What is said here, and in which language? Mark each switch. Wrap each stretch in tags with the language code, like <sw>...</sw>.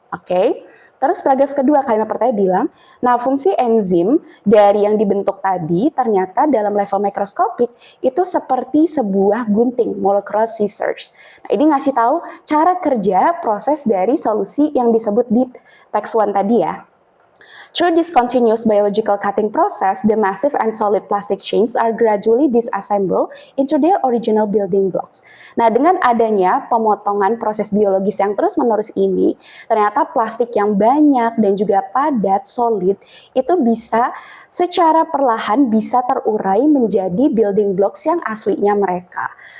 <id>Oke. Terus paragraf kedua kalimat pertama bilang, nah fungsi enzim dari yang dibentuk tadi ternyata dalam level mikroskopik itu seperti sebuah gunting, molecular scissors. Nah, ini ngasih tahu cara kerja proses dari solusi yang disebut di text 1 tadi ya.</id> <en>Through this continuous biological cutting process, the massive and solid plastic chains are gradually disassembled into their original building blocks.</en> <id>Nah, dengan adanya pemotongan proses biologis yang terus-menerus ini, ternyata plastik yang banyak dan juga padat, solid, itu bisa secara perlahan bisa terurai menjadi building blocks yang aslinya mereka.</id>